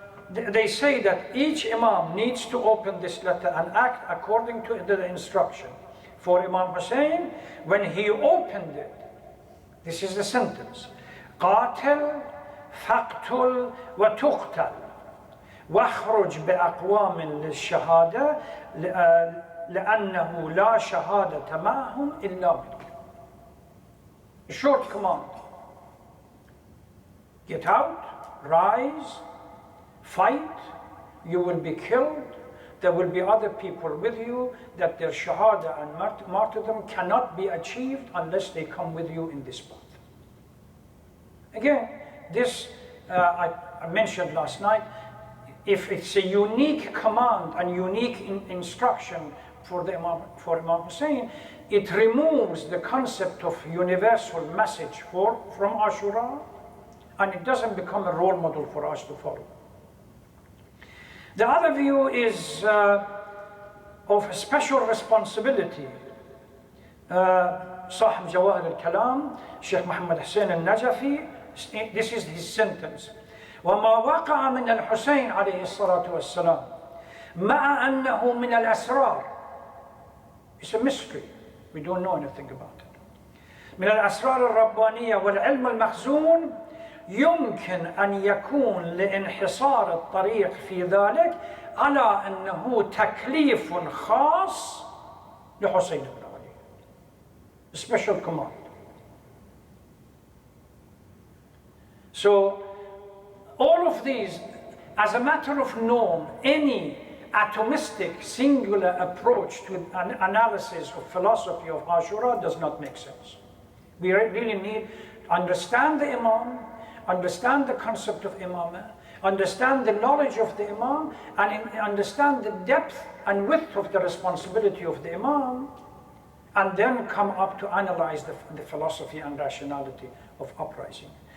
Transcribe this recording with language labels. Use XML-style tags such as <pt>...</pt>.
<en>They say that each Imam needs to open this letter and act according to the instruction. For Imam Hussein, when he opened it, this is the sentence:</en> <ar>قاتل فاقتل وتقتل واخرج بأقوام للشهادة لأنه لا شهادة معهم إلا منك.</ar> <en>A short command. Get out, rise, fight, you will be killed. There will be other people with you, that their shahada and martyrdom cannot be achieved unless they come with you in this path. Again, this I mentioned last night, if it's a unique command and unique instruction for Imam Hussein, it removes the concept of universal message from Ashura, and it doesn't become a role model for us to follow. The other view is of a special responsibility.</en> <ar>صاحب جواهر الكلام, Shaykh Muhammad Hussein al-Najafi,</ar> <en>this is his sentence:</en> <ar>وما وقع من الحسين عليه الصلاة والسلام مع أنه من الأسرار.</ar> <en>It's a mystery. We don't know anything about it.</en> <ar>من الأسرار الربانية والعلم المخزون يمكن أن يكون لانحصار الطريق في ذلك على أنه تكليف خاص لحسين بن علي.</ar> <en>A special command. So all of these, as a matter of norm, any atomistic, singular approach to an analysis of philosophy of Ashura does not make sense. We really need to understand the Imam, understand the concept of Imamah, understand the knowledge of the Imam, and understand the depth and width of the responsibility of the Imam, and then come up to analyze the philosophy and rationality of uprising.</en>